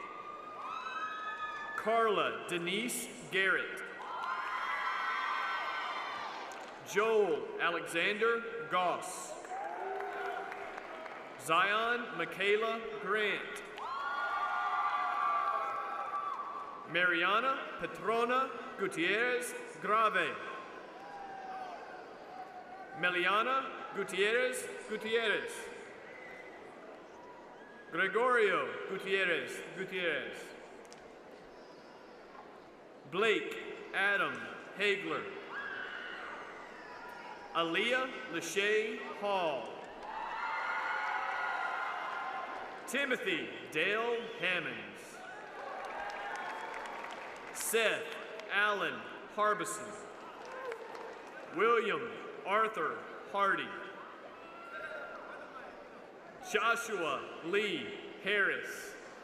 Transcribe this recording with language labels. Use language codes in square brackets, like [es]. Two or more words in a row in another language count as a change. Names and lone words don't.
[en] Carla Denise Garrett. Joel Alexander Goss. Zion Michaela Grant. Mariana Petrona Gutierrez Grave. Meliana Gutierrez Gutierrez. Gregorio Gutierrez Gutierrez. Blake Adam Hagler. Aaliyah Lachey Hall. Timothy Dale Hammonds. Seth Allen Harbison. William Arthur Hardy. Joshua Lee Harris.